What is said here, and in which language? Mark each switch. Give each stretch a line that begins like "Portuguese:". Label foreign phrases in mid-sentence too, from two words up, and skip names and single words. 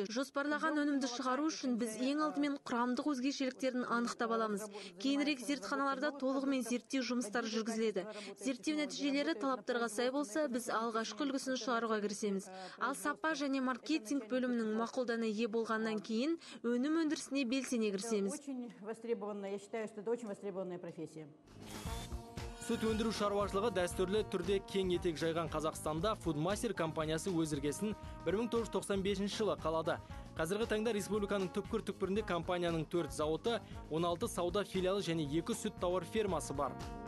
Kazakh: Жоспарлаған өнімді шығару үшін біз ең алдымен құрамдық өзгешеліктерін анықтап аламыз. Кейінірек зертханаларда толығымен зерттеу жұмыстары жүргізіледі. Зерттеу нәтижелері талаптарға сай болса, біз алғашқы үлгісін шығаруға кірісеміз. Ал сапа және маркетинг бөлімінің мақұлдана ие болғаннан кейін өнім өндірісіне белсене кірісеміз.
Russian: Очень востребованная, я считаю, что это очень востребованная профессия.
Kazakh: Сүт өндіру шаруашылығы дәстүрлі түрде кең етек жайған Қазақстанда Foodmaster компаниясы өз іргесін 1995 жылы қалады. Қазіргі таңда республиканың түпкір-түпкірінде компанияның 4 зауыты, 16 сауда филиалы және 2 сүт тауар фермасы бар.